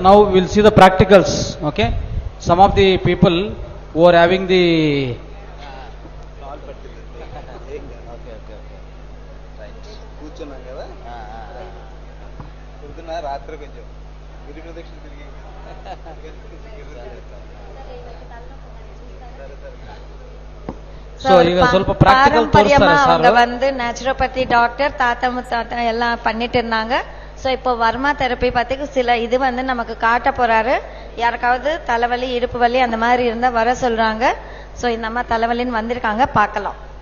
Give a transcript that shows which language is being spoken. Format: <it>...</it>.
<en>Now we'll see the practicals. Okay. Some of the people who are having the</en> <te>కూర్చున్నాం కదా, పొద్దున్న రాత్రి కొంచెం గిరి ప్రదక్షిణ తిరిగి</te> <kn>ಸೊ ಈಗ ಸ್ವಲ್ಪ ಪ್ರಾಕ್ಟಿಕಲ್ ತೋರಿಸ್ತಾರೆ ಸರ್.</kn> <ta>அவங்க வந்து நேச்சுரோபதி டாக்டர் தாத்தா முத்தாத்தா எல்லாம் பண்ணிட்டு இருந்தாங்க. ஸோ இப்போ வர்மா தெரப்பி பத்தி சில இது வந்து நமக்கு காட்ட போறாரு. யாருக்காவது தலைவலி, இடுப்பு வலி அந்த மாதிரி இருந்தா வர சொல்றாங்க. ஸோ இந்த அம்மா தலைவலின்னு வந்திருக்காங்க, பார்க்கலாம்.</ta>